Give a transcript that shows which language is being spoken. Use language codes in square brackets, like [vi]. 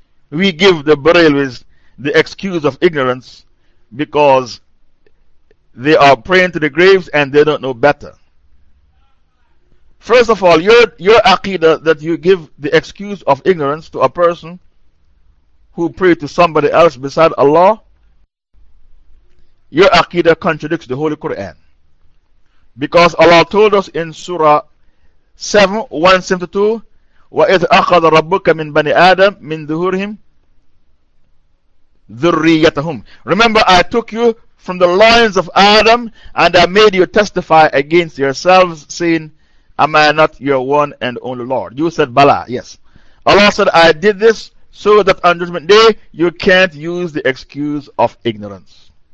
[en] We give the Brahluis the excuse of ignorance because they are praying to the graves and they don't know better. First of all, your aqidah that you give the excuse of ignorance to a person who prayed to somebody else beside Allah, your aqidah contradicts the Holy Quran. Because Allah told us in Surah 7:172, [ar] وَإِذْ أَخَذَ رَبُّكَ مِنْ بَنِي آدَمَ مِنْ ذُهُورِهِمْ ذُرِّيَّتَهُمْ. [en] Remember, I took you from the loins of Adam and I made you testify against yourselves, saying, am I not your one and only Lord? You said, Bala, yes. Allah said, I did this so that on judgment day, you can't use the excuse of ignorance.